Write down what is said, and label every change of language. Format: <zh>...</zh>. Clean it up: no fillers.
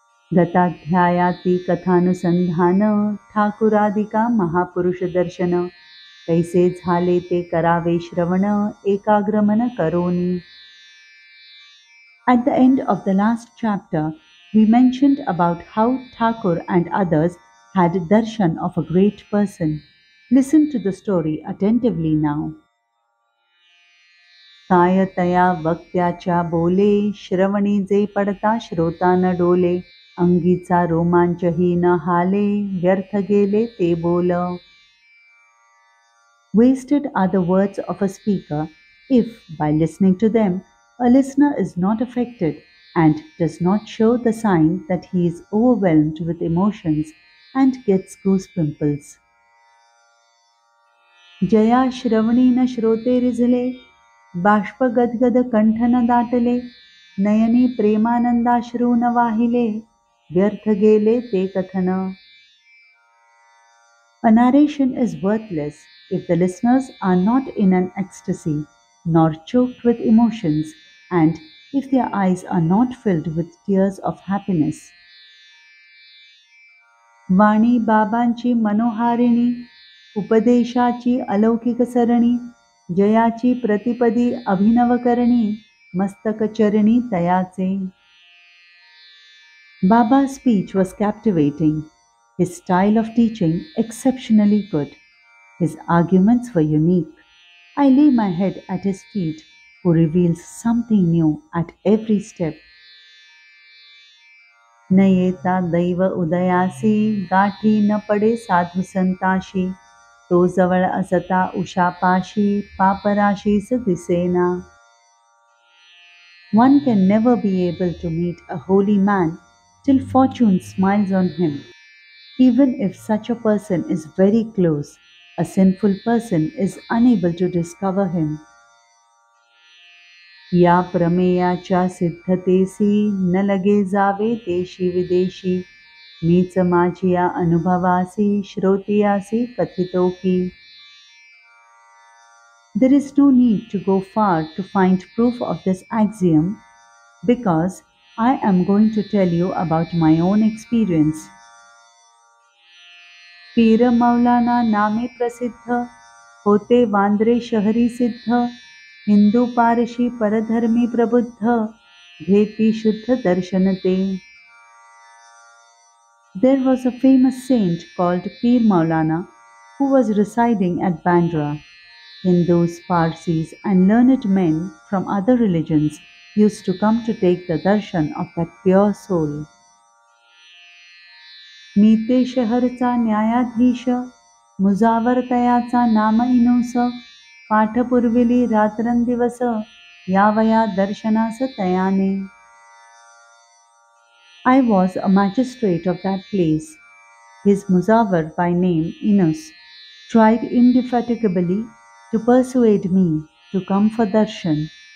<mr>गताध्यायाति कथानुसंधान ठाकुरादिका महापुरुष दर्शन कैसे झाले ते करावे श्रवण एकाग्रमन करोनी.</mr> <en>At the end of the last chapter, we mentioned about how Thakur and others had darshan of a great person. Listen to the story attentively now.</en> <mr>सायतया वक्त्याच्या बोले श्रवणी जे पडता श्रोता न डोले अंगीचा रोमांचही न हाले व्यर्थ गेले ते बोल.</mr> <en>Wasted are the words of a speaker if, by listening to them, a listener is not affected and does not show the sign that he is overwhelmed with emotions and gets goosepimples.</en> <mr>Jaya Shravani न श्रोते रिझले बाष्प गदगद कंठ न दाटले नयनी प्रेमानंदाश्रू न वाहिले व्यर्थ गेले ते कथन.</mr> <en>A narration is worthless if the listeners are not in an ecstasy nor choked with emotions and if their eyes are not filled with tears of happiness.</en> <mr>वाणी बाबांची मनोहारिणी उपदेशाची अलौकिक सरणी जयाची प्रतिपदी अभिनव करणी मस्तक चरणी तयाचे.</mr> <en>Baba's speech was captivating, his style of teaching exceptionally good. His arguments were unique. I lay my head at his feet, who reveals something new at every step.</en> <mr>न येता दैव उदयासी गाठी न पडे साधु संताशी तो जवळ असता उषापाशी पापराशीस दिसेना.</mr> <en>One can never be able to meet a holy man till fortune smiles on him. Even if such a person is very close, a sinful person is unable to discover him.</en> <mr>या प्रमेयाच्या सिद्धतेसी न लगे जावे देशी विदेशी मीच माझिया अनुभवासी श्रोतियासी कथितो की.</mr> <en>There is no need to go far to find proof of this axiom because I am going to tell you about my own experience.</en> <mr>पीर मौलाना नामे प्रसिद्ध होते वांद्रे शहरी सिद्ध हिंदू पारशी परधर्मी प्रबुद्ध घेती शुद्ध दर्शन ते.</mr> <en>There was a famous saint called Peer Maulana who was residing at Bandra. Hindus, Parsis and learned men from other religions used to come to take the darshan of that pure soul.</en> <mr>मी ते शहरचा न्यायाधीश मुजावर तयाचा नाम इनूस पाठ पुरविली रात्रंदिवस यावया दर्शनास तयाने.</mr> <en>I was a magistrate of that place. His Muzawar by name Inus tried indefatigably to persuade me to come for darshan.</en>